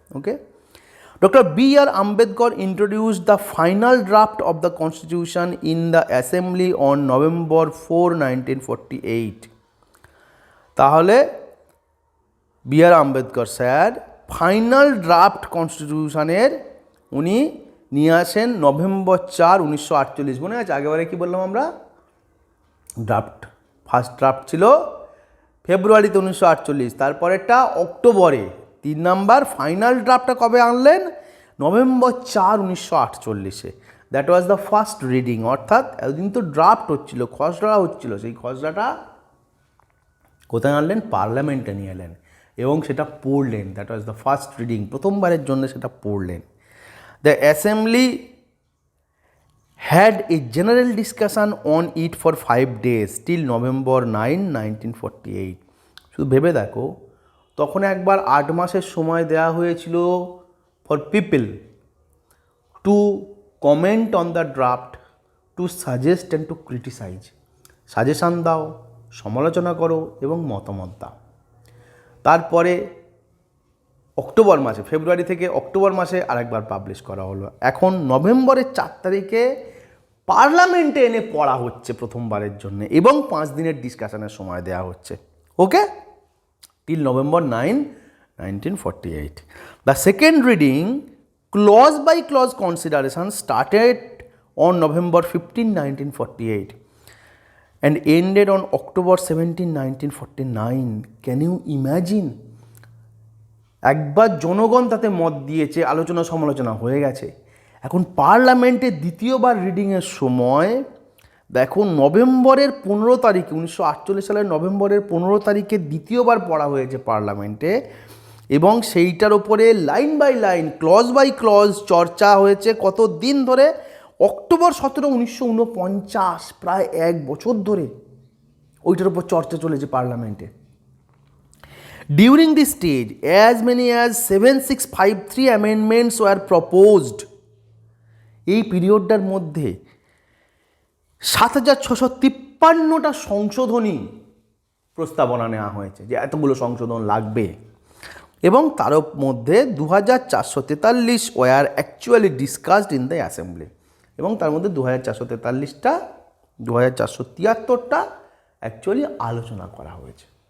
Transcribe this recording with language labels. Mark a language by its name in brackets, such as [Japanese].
[English] Okay, doctor B R Ambedkar introduced the final draft of the constitution in the assembly on November 4, 1948. [Bangla] তাহলে B আর Ambedkar sir final draft কনস্টিটিউশনের উনি নিয়ে আসেন November 4, 1948। মনে আছে আগেবারে কি বললাম আমরা? ড্রাফট, ফার্স্ট ড্রাফট ছিল ফেব্রুয়ারিতে 1948, তারপরেরটা অক্টোবরে, 3 নাম্বার ফাইনাল ড্রাফটটা কবে আনলেন? November 4, 1948-এ। [English] that was the first reading, [Bangla] অর্থাৎ এতদিন তো ড্রাফট হচ্ছিল, খসড়া হচ্ছিল, সেই খসড়াটা কোথায় আনলেন? পার্লামেন্টে নিয়ে এলেন এবং সেটা পড়লেন। [English] that was the first reading, [Bangla] প্রথমবারের জন্য সেটা পড়লেন। [English] The assembly had a general discussion on it for 5 days till November 9, 1948. [Bangla] শুধু ভেবে দেখো, তখন একবার 8 মাসের সময় দেওয়া হয়েছিল [English] For people to comment on the draft, to suggest and to criticise. [Bangla] Suggestion দাও, সমালোচনা করো এবং মতামত দাও। তারপরে অক্টোবর মাসে, ফেব্রুয়ারি থেকে অক্টোবর মাসে আরেকবার পাবলিশ করা হলো। এখন নভেম্বরের 4 তারিখে পার্লামেন্টে এনে পড়া হচ্ছে প্রথমবারের জন্য এবং 5 দিনের ডিসকাশনের সময় দেওয়া হচ্ছে। [English] Okay, till November 9, 1948. The second reading, clause by clause consideration, started on November 15, 1948 and ended on October 17, 1949. Can you imagine? [Bangla] একবার জনগণ তাতে মত দিয়েছে, আলোচনা সমালোচনা হয়ে গেছে। এখন পার্লামেন্টে দ্বিতীয়বার রিডিংয়ের সময় দেখো, নভেম্বরের 15 তারিখে, 1948 সালের নভেম্বরের 15 তারিখে দ্বিতীয়বার পড়া হয়েছে পার্লামেন্টে এবং সেইটার ওপরে line by line, clause by clause চর্চা হয়েছে। কত দিন ধরে? অক্টোবর 17, 1949, প্রায় 1 বছর ধরে ওইটার উপর চর্চা চলেছে পার্লামেন্টে। [English] During this stage, as many as 7653 amendments were proposed. [Bangla] এই পিরিয়ডটার মধ্যে 7653টা সংশোধনী প্রস্তাবনা নেওয়া হয়েছে, যে এতগুলো সংশোধন লাগবে, এবং তার মধ্যে 2443 [English] were actually discussed in the assembly, [Bangla] এবং তার মধ্যে 2443টা, 2473টা অ্যাকচুয়ালি আলোচনা করা হয়েছে।